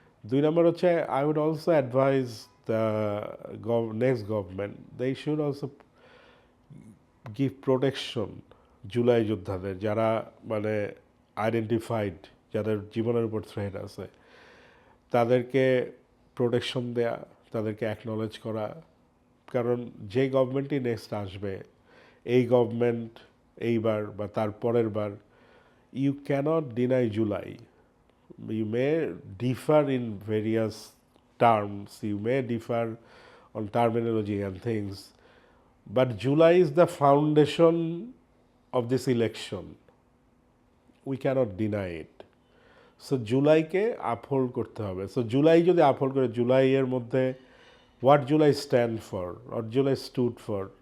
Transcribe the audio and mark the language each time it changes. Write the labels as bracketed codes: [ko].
[bn] দুই নম্বর হচ্ছে [en] I would also advise the next government, they should also give protection [bn] July যোদ্ধাদের, যারা মানে আইডেন্টিফাইড, যাদের জীবনের উপর থ্রেট আছে, তাদেরকে প্রোটেকশন দেয়া, তাদেরকে অ্যাকনলেজ করা। কারণ যে গভর্নমেন্টই নেক্সট আসবে, এই গভর্নমেন্ট এইবার বা তার পরের বার, [en] You cannot deny July. You may differ in various terms, you may differ on terminology and things, but July is the foundation of this election. We cannot deny it. [bn] So জুলাইকে uphold করতে হবে। So July যদি uphold করে, জুলাইয়ের মধ্যে [en] what July stand for or July stood for?